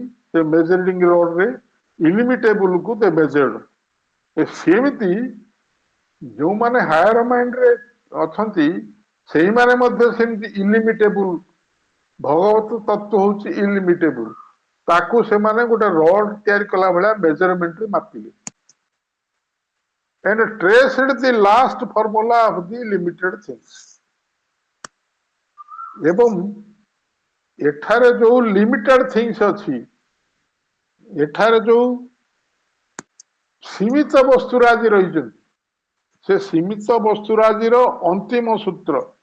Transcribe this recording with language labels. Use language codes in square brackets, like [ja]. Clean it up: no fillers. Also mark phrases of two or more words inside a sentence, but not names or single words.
[en] with measuring rodରେ illimitableକୁ they measured। [or] ସେମିତି ଯୋଉମାନେ [en] higher mindରେ [or] ଅଛନ୍ତି, ସେଇମାନେ ମଧ୍ୟ ସେମିତି ଇଲିମିଟେବୁଲ। ଭଗବତ ତତ୍ଵ ହଉଛି ଇଲିମିଟେବୁଲ। ତାକୁ ସେମାନେ ଗୋଟେ ରଡ ତିଆରି କଲା ଭଳିଆ ମେଜରମେଣ୍ଟରେ ମାପିଲେ। [en] And traced the last formula of the limited things. [or] ଏବଂ ଏଠାରେ ଯୋଉ [en] limited things [or] ଅଛି, ଏଠାରେ ଯୋଉ ସୀମିତ ବସ୍ତୁରାଜି ରହିଛନ୍ତି, ସେ ସୀମିତ ବସ୍ତୁରାଜିର ଅନ୍ତିମ ସୂତ୍ର।